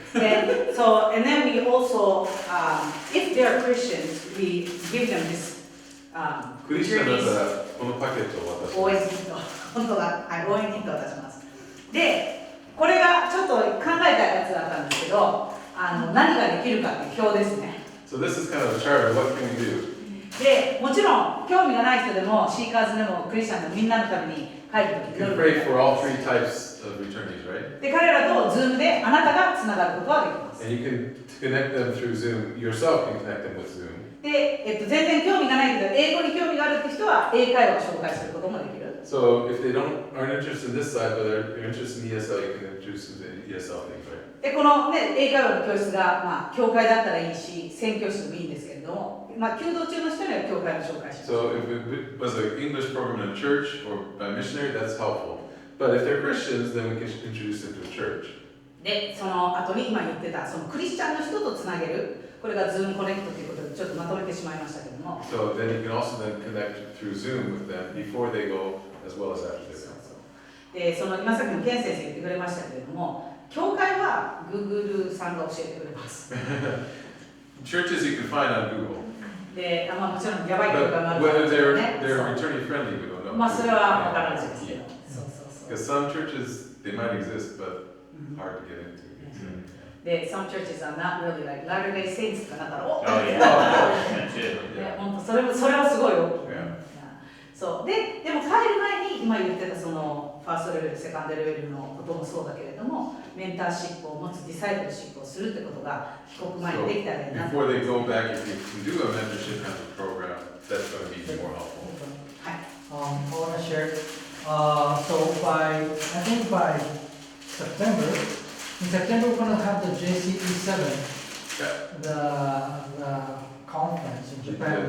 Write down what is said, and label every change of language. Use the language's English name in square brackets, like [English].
[English] And then we also, if they are Christians, we give them this [Japanese] クリスチャンだったらこのパケットを渡します。応援キット、本当だ、はい、応援キットを出します。で、これがちょっと考えたやつだったんですけど、何ができるかっていう表ですね。 [English] So this is kind of a chart of what can we do. [Japanese] で、もちろん興味がない人でもシーカーズでもクリスチャンでもみんなのために帰るとき [English] You can pray for all three types of returnees, right? [Japanese] で、彼らと Zoom であなたがつながることはできます。 [English] And you can connect them through Zoom. Yourself can connect them with Zoom. [Japanese] で、全然興味がないけど英語に興味があるって人は英会話を紹介することもできる。 [English] So if they aren't interested in this side, but they're interested in ESL, you can introduce them to ESL things, right? [Japanese] で、このね、英会話の教室が、まあ、教会だったらいいし、宣教師でもいいんですけれども、まあ、弓道中の人には教会の紹介します。 [English] So if it was an English program in a church or by a missionary, that's helpful. But if they're Christians, then we can introduce them to a church. [Japanese] で、その後に今言ってた、そのクリスチャンの人とつなげる、これが Zoom コネクトということでちょっとまとめてしまいましたけども。 [English] So then you can also then connect through Zoom with them before they go as well as after they go. [Japanese] で、その今さっきもケン先生言ってくれましたけれども、教会は Google さんが教えてくれます。 [English] Churches you can find on Google. [Japanese] で、まあもちろんやばい教会もある [English] Whether [Japanese] んですけどね。 [English] they're returning friendly, we don't know. [Japanese] まあそれはわからないですけど。そうそうそう。 [English] Because some churches they might exist, but hard to get into. [Japanese] で、 [English] some churches are not really like [Japanese] Latter-day Saints とかなったら、おっ、本当それもすごい大きい。そうでも帰る前に今言ってたそのファーストレベル、セカンドレベルのこともそうだけれども、メンターシップを持つディサイプルシップをするってことが帰国前にできたらいいなと。 [English] Before they go back, if you can do a mentorship kind of program, that's going to be more helpful. I want to share. So I think by September, in September we're going to have the JCE7, the conference in Japan.